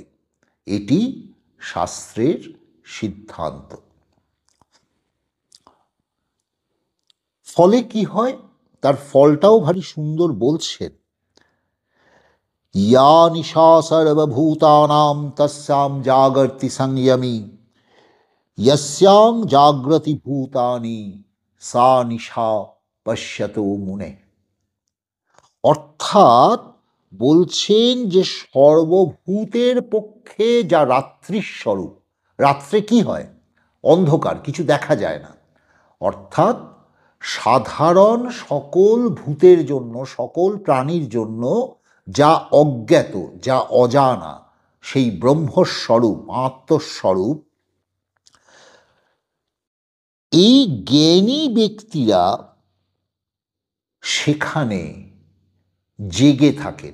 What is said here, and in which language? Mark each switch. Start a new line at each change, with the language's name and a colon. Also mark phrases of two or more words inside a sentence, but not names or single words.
Bangla: এটি শাস্ত্রের সিদ্ধান্ত। ফলে কি হয়, তার ফলটাও ভারী সুন্দর বলছেন।
Sanskrit: ইয়া নিশা সর্বভূতানাং তস্যাং জাগর্তি সংযমী यस्यां जाग्रति भूतानि सा निशा पश्यतो मुने।
Bangla: অর্থাৎ বলছেন যে সর্বভূতের পক্ষে যা রাত্রির স্বরূপ, রাত্রে কি হয়? অন্ধকার, কিছু দেখা যায় না। অর্থাৎ সাধারণ সকল ভূতের জন্য, সকল প্রাণীর জন্য যা অজ্ঞাত, যা অজানা, সেই ব্রহ্মস্বরূপ, আত্মস্বরূপ, এই জ্ঞানী ব্যক্তিরা সেখানে জেগে থাকেন।